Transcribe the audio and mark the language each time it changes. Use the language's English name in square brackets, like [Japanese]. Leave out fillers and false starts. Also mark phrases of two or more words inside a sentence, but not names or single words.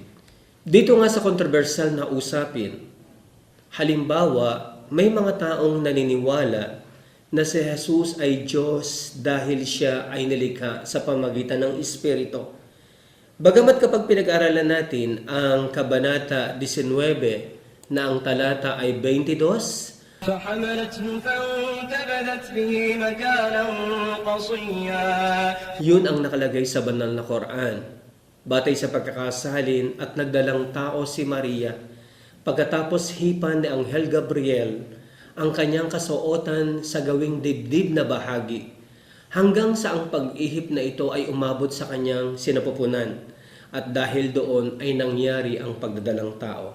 [Filipino] Dito nga sa kontrobersyal na usapin, halimbawa, may mga taong naniniwala na si Jesus ay Diyos dahil siya ay nilikha sa pamagitan ng Espiritu. Bagamat kapag pinag-aralan natin ang Kabanata 19 na ang talata ay 22, [Arabic] فحملته فانتبذت به مكانا قصيا. [Filipino] yun ang nakalagay sa banal na Quran. batay sa pagkakasalin at nagdalang tao si Maria. Pagkatapos hipan ni Anghel Gabriel ang kanyang kasuotan sa gawing dibdib na bahagi, hanggang sa ang pag-ihip na ito ay umabot sa kanyang sinapupunan, at dahil doon ay nangyari ang pagdadalang tao.